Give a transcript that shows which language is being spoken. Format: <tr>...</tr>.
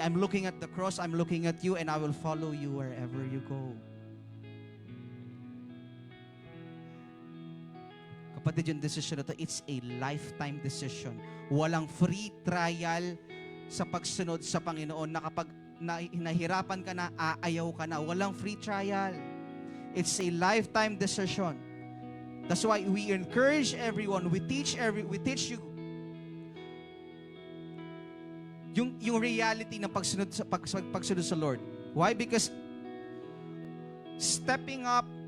<en>I'm looking at the cross, I'm looking at you, and I will follow you wherever you go.</en> <tl>Kapatid, yung</tl> <en>decision</en> <tl>na to,</tl> <en>it's a lifetime decision.</en> <tl>Walang</tl> <en>free trial</en> <tl>sa pagsunod sa Panginoon na kapag nahirapan ka na, aayaw ka na. Walang</tl> <en>free trial. It's a lifetime decision. That's why we encourage everyone, we teach you</en> <tl>yung</tl> <en>reality</en> <tl>ng pagsunod sa</tl> <en>Lord. Why? Because stepping up</en>